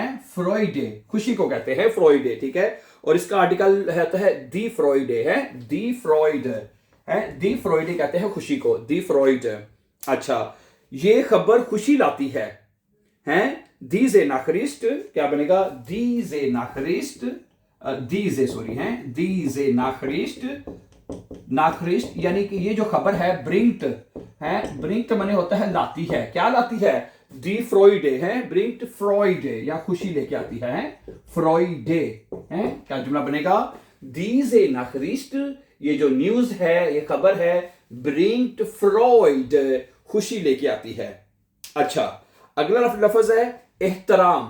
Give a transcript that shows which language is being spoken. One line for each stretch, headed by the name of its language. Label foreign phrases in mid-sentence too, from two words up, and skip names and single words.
Hindi: फ्रॉइडे खुशी को कहते हैं फ्रॉइडे। ठीक है, और इसका आर्टिकल रहता है
German: die Freude
Hindi: है।
German: die Freude है। die Freude
Hindi: कहते हैं खुशी को,
German: die Freude.
Hindi: अच्छा, ये खबर खुशी लाती है हैं
German: diese Nachricht,
Hindi: क्या बनेगा
German: diese Nachricht,
Hindi: diese सॉरी हैं
German: diese Nachricht, Nachricht
Hindi: यानी कि ये जो खबर है bringt है, bringt माने होता है लाती है, क्या लाती है
German: die Freude
Hindi: है,
German: bringt Freude
Hindi: या खुशी लेके आती है Freude है, क्या जुमला बनेगा
German: diese Nachricht,
Hindi: ये जो न्यूज है ये खबर है
German: bringt Freude,
Hindi: खुशी लेके आती है। अच्छा अगला लफ्ज है एहतराम।